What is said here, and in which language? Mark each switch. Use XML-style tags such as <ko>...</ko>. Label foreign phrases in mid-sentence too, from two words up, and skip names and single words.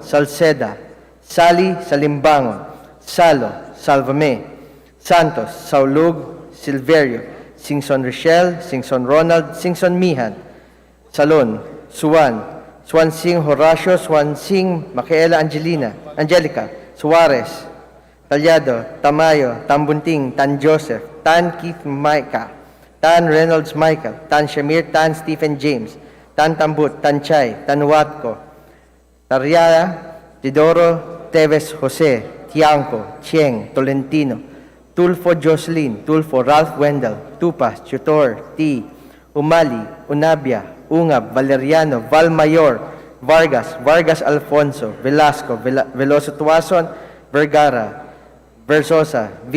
<tl>Salceda, Sali, Salimbangon, Salo, Salvame, Santos, Saulug, Silverio, Singson Rochelle, Singson Ronald, Singson Mihan, Salon, Suwan, Swansing Horacio, Swansing Micaela Angelica, Suarez, Talyado, Tamayo, Tambunting, Tan Joseph, Tan Keith Micah, Tan Reynolds Michael, Tan Shamir, Tan Stephen James, Tan Tambut, Tan Chay, Tan Watco, Tariara, Tidoro, Teves Jose, Tiangco, Chieng, Tolentino, Tulfo Jocelyn, Tulfo Ralph Wendell, Tupas, Tutor, T, Umali, Unabia, Ungab, Valeriano, Valmayor, Vargas Alfonso, Velasco, Veloso Tuason, Vergara, Versosa,</tl>